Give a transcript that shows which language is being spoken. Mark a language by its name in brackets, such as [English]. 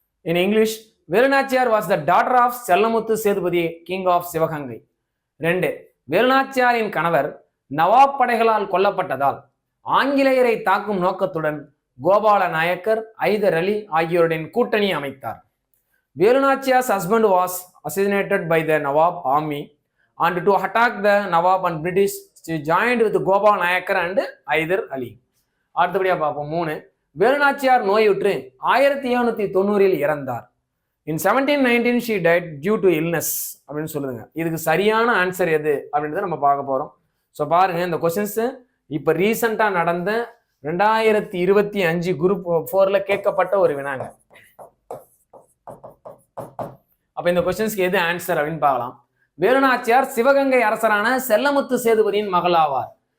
[English] In English, Velu Nachiyar was the daughter of Sellamuthu Sethupathi, king of Sivaganga. [Tamil] 2, வேலுநாச்சியாரின் கணவர் நவாப் படைகளால் கொல்லப்பட்டதால் ஆங்கிலேயரை தாக்கும் நோக்கத்துடன் கோபால நாயக்கர், ஐதர் அலி ஆகியோருடன் கூட்டணி அமைத்தார். [English] Velu Nachiyar's husband was assassinated by the Nawab army and to attack the Nawab and British she joined with Gopala Nayakkar and Hyder Ali. [Tamil] அடுத்தபடியா பார்ப்போம். 3, வேலுநாச்சியார் நோயுற்று 1790 இறந்தார். [English] In 1719 she died due to illness [Tamil] அப்படின்னு சொல்லுதுங்க. இதுக்கு சரியான ஆன்சர் எது அப்படின்றத நம்ம பார்க்க போறோம். ஸோ பாருங்க, இந்த கொஸ்டின்ஸ் இப்போ ரீசெண்டா நடந்த 2025 குரூப் 4ல கேட்கப்பட்ட ஒரு வினாங்க. அப்ப இந்த கொஸ்டின்ஸ்க்கு எது ஆன்சர் அப்படின்னு பார்க்கலாம். வேலுநாச்சியார் சிவகங்கை அரசரான செல்லமுத்து சேதுபதியின் மகள் ஆவார்.